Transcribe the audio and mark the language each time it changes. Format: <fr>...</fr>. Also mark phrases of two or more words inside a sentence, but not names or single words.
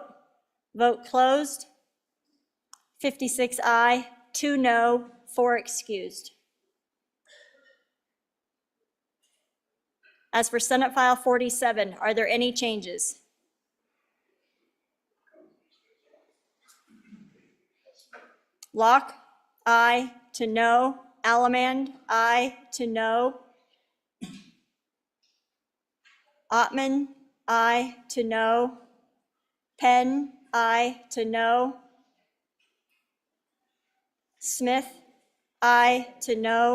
<en>Vote closed. 56 aye, 2 no, 4 excused. As for Senate File 47, are there any changes? Locke, aye to no. Allemand, aye to no. Ottman, aye to no. Penn, aye to no. Smith, aye to no.</en>